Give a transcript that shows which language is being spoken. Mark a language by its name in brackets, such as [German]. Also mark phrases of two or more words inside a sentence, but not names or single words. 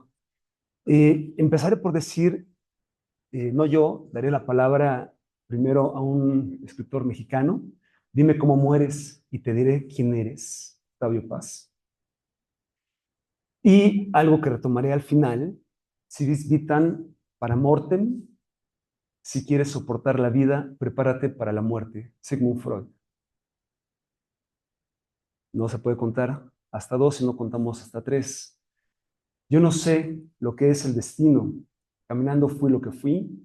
[Spanish] Empezaré por decir, no yo, daré la palabra primero a un escritor mexicano. Dime cómo mueres y te diré quién eres, Octavio Paz. Y algo que retomaré al final, [Latin] si vis vitam para mortem, [Spanish] si quieres soportar la vida, prepárate para la muerte. Sigmund Freud. No se puede contar hasta 2 si no contamos hasta 3. Yo no sé lo que es el destino. Caminando fui lo que fui.